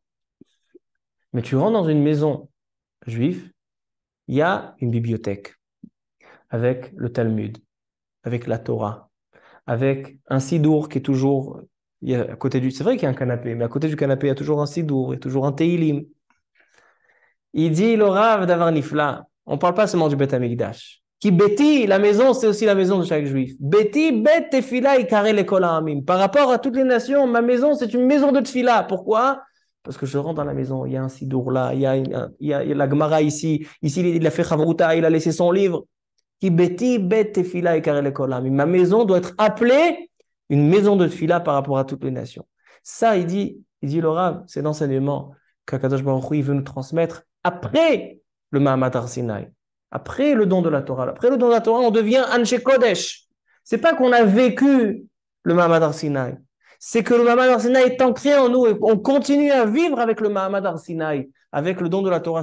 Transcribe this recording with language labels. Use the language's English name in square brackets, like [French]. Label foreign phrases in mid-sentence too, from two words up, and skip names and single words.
[French] Mais tu rentres dans une maison juive, il y a une bibliothèque avec le Talmud, avec la Torah, avec un sidour qui est toujours à côté du... C'est vrai qu'il y a un canapé, mais à côté du canapé, il y a toujours un sidour, il y a toujours un teilim. Il dit, le Rav [Hebrew] דבר נפלא, [French] on ne parle pas seulement du Beth Amikdash. [Hebrew] כי ביתי, [French] la maison, c'est aussi la maison de chaque juif. [Hebrew] Beti, בית תפילה, יקרא לכל העמים. [French] Par rapport à toutes les nations, ma maison, c'est une maison de tefila. Pourquoi? Parce que je rentre dans la maison, il y a un sidour là, il y a la Gemara ici, il a fait Chavruta, il a laissé son livre. [Hebrew] כי ביתי, בית תפילה, יקרא לכל העמים. [French] Ma maison doit être appelée une maison de tefila par rapport à toutes les nations. Ça, il dit le Rav, c'est l'enseignement qu' [Hebrew] הקדוש ברוך הוא, [French] il veut nous transmettre après le [Hebrew] מעמד הר סיני, [French] après le don de la Torah. Après le don de la Torah, on devient [Hebrew] אנשי קודש. [French] C'est pas qu'on a vécu le [Hebrew] מעמד הר סיני, [French] c'est que le [Hebrew] מעמד הר סיני [French] est ancré en nous et on continue à vivre avec le [Hebrew] מעמד הר סיני, [French] avec le don de la Torah.